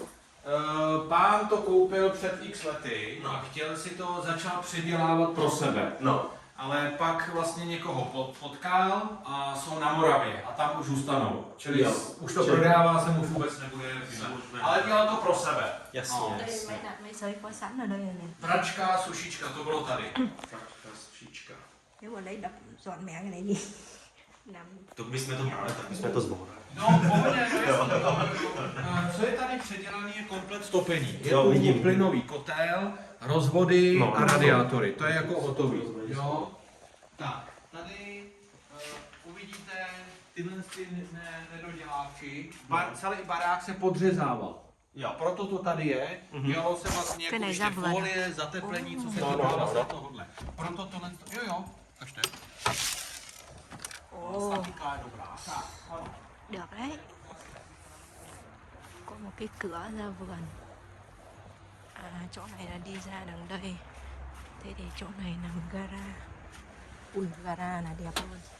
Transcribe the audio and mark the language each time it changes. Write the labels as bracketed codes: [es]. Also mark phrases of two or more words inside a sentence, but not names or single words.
[cs] Pán to koupil před x lety a chtěl si to, začal předělávat pro sebe. No. Ale pak vlastně někoho potkal a jsou na Moravě a tam už zůstanou. Čili už to prodává se mu vůbec nebude. Ale dělal to pro sebe. Jasně. No. [vi] Đây mấy sợi có sẵn ở đây này. [cs] Pračka, sušička, to bylo tady. Pračka, sušička. [vi] Nếu mà lấy đập dọn mẹ cái này đi. Nằm. [cs] To bychom to brali, tak bychom to zbourali. No, pohodě, co je tady předělaný, je komplet topení. Je Jo, tu vidím. plynový kotel, rozvody a radiátory. To je jako hotový. Jo. Tak, tady uvidíte tyhle nedoděláky. Celý barák se podřezával. Jo. Proto to tady je. Dělalo se vlastně jako Ten ještě zavlen. folie, zateplení, co se No, týká no, vlastně no. tohohle. Proto tohle, jo, kažte. Statika je dobrá. Tak, ano. [vi] Được đấy. Có một cái cửa ra vườn. Chỗ này là đi ra đằng đây. Thế thì chỗ này nằm gara. Ui, gara là đẹp luôn.